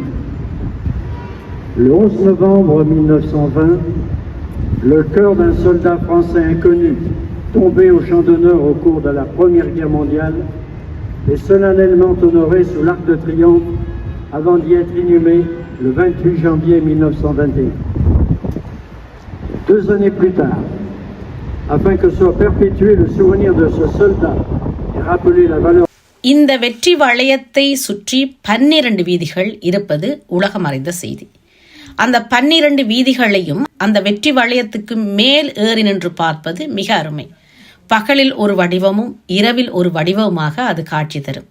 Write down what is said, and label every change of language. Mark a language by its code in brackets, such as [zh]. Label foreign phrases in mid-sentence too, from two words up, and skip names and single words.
[fr] Le 11 novembre 1920, le cœur d'un soldat français inconnu, tombé au champ d'honneur au cours de la Première Guerre mondiale, est solennellement honoré sous l'Arc de Triomphe avant d'y être inhumé le 28 janvier 1921. 2 années plus tard, afin que soit perpétué le souvenir de ce soldat et rappeler la valeur. [ta] இந்த வெற்றி வளையத்தை சுற்றி 12 வீதிகள் இருப்பது உலகம் அறிந்த செய்தி. அந்த 12 வீதிகளையும் அந்த வெற்றி வளையத்துக்கு மேல் ஏறி நின்று பார்ப்பது மிக அருமை. பகலில் ஒரு வடிவமும் இரவில் ஒரு வடிவமாக அது காட்சி தரும்.